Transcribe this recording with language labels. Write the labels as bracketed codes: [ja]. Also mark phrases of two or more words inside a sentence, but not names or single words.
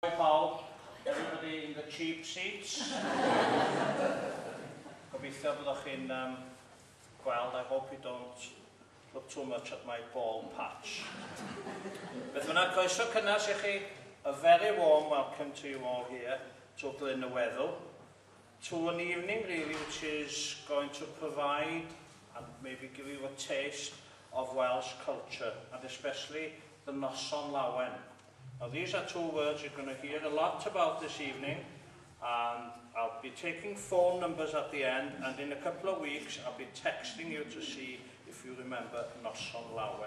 [en] Paul, everybody in the cheap seats. [cy] Gobeithio byddwch chi'n gweld. [en] I hope you don't look too much at my bald patch. [cy] Beth bynnag, croeso cynnes i chi, [en] a very warm welcome to you all here to Glyn y Weddw, to an evening really which is going to provide and maybe give you a taste of Welsh culture, and especially the Noson Lawen. Now these are two words you're going to hear a lot about this evening, and I'll be taking phone numbers at the end, and in a couple of weeks I'll be texting you to see if you remember Noson Lawen.